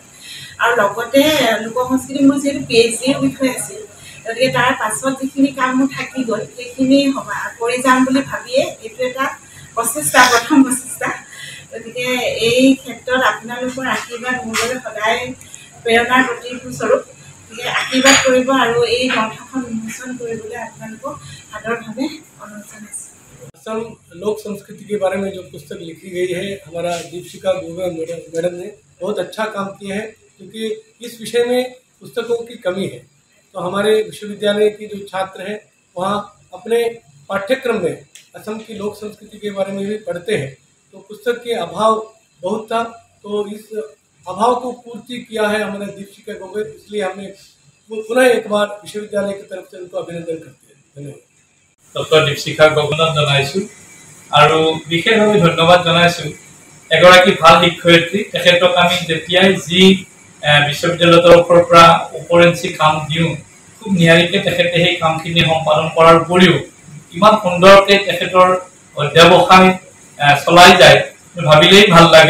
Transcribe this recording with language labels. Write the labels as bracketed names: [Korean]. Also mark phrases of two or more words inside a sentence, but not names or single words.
[Assamese] আৰু লগতে লোকসংস্কৃতি মোৰ যিহেতু PhDৰ বিষয় আছিল, গতিকে তাৰ পাছত যিখিনি কাম মোৰ থাকি গ'ল সেইখিনি কৰি যাম বুলি ভাবিয়ে এইটো এটা প্ৰথম প্ৰচেষ্টা। গতিকে এই ক্ষেত্ৰত আপোনালোকৰ আশীৰ্বাদ মোৰ বাবে সদায় প্ৰেৰণাৰ প্ৰতিস্বৰূপ। গতিকে আশীৰ্বাদ কৰিব আৰু এই গ্ৰন্থখন উন্মোচন কৰিবলৈ আপোনালোকক সাদৰভাৱে অনুৰোধ জনাইছোঁ। [Hindi] असम लोक संस्कृति के बारे में जो पुस्तक लिखी गई है, हमारा दीपशिखा गोगा मैडम ने बहुत अच्छा काम किया है, क्योंकि इस विषय में पुस्तकों की कमी है। तो हमारे विश्वविद्यालय के जो छात्र हैं वहाँ अपने पाठ्यक्रम में असम की लोक संस्कृति के बारे में भी पढ़ते हैं, तो पुस्तक के अभाव बहुत था। तो इस अभाव को पूर्ति किया है हमारे दीपशिखा गोगा, इसलिए हमने पुनः एक बार विश्वविद्यालय की तरफ से उनको अभिनंदन करते हैं। धन्यवाद। [Assamese] ডক্টৰ দীপশিখা গগনক জনাইছোঁ আৰু বিশেষভাৱে ধন্যবাদ জনাইছোঁ এগৰাকী ভাল শিক্ষয়িত্ৰী। তেখেতক আমি যেতিয়াই যি বিশ্ববিদ্যালয়ৰ তৰফৰ পৰা ওপৰেঞ্চি কাম দিওঁ খুব নিয়াৰিকৈ তেখেতে সেই কামখিনি সম্পাদন কৰাৰ উপৰিও ইমান সুন্দৰকৈ তেখেতৰ অধ্যাৱসায় চলাই যায় ভাবিলেই ভাল লাগে।